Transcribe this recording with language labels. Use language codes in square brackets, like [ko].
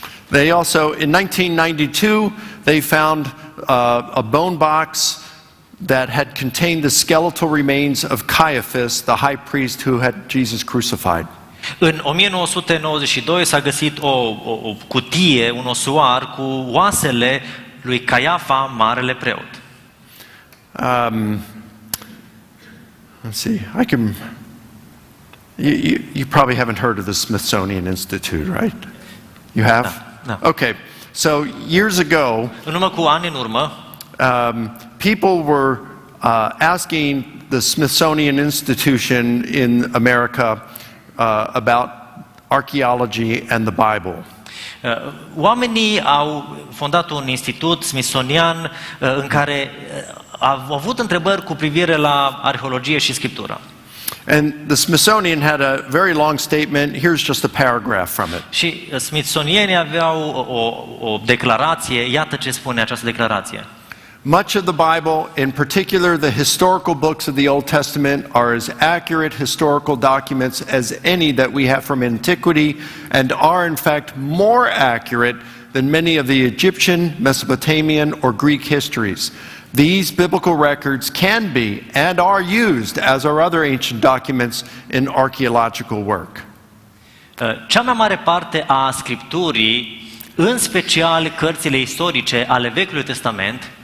[en] They also, in 1992, they found a bone box that had contained the skeletal remains of Caiaphas, the high priest who had Jesus crucified. [ro] În 1992 s-a găsit o cutie, un osuar cu oasele lui Caiafa, marele preot. [en] Let's see, you probably haven't heard of the Smithsonian Institute, right? You have? No. Okay, so years ago, [ro] în urmă cu ani în urmă, [en] people were asking the Smithsonian Institution in America about archaeology and the Bible. [ro] Oamenii au fondat un institut smithsonian în care au avut întrebări cu privire la arheologie și scriptură. [en] And the Smithsonian had a very long statement. Here's just a paragraph from it. [ro] Și smithsonienii aveau o declarație, iată ce spune această declarație. [en] Much of the Bible, in particular the historical books of the Old Testament, are as accurate historical documents as any that we have from antiquity, and are in fact more accurate than many of the Egyptian, Mesopotamian, or Greek histories. These biblical records can be and are used, as are other ancient documents, in archaeological work. [ro] Cea mai mare parte a Scripturii, în special cărțile istorice ale Vechiului Testament,